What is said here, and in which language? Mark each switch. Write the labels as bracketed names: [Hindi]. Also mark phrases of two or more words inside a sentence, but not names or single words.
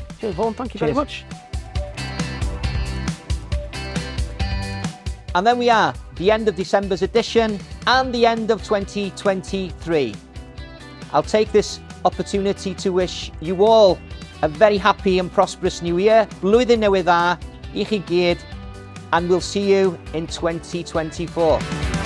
[English] Cheers, Vaughan. Thank you very much. And then we are, the end of December's edition and the end of 2023. I'll take this opportunity to wish you all a very happy and prosperous new year. [Welsh] Blwyddyn newydd dda I chi gyd, [English] and we'll see you in 2024.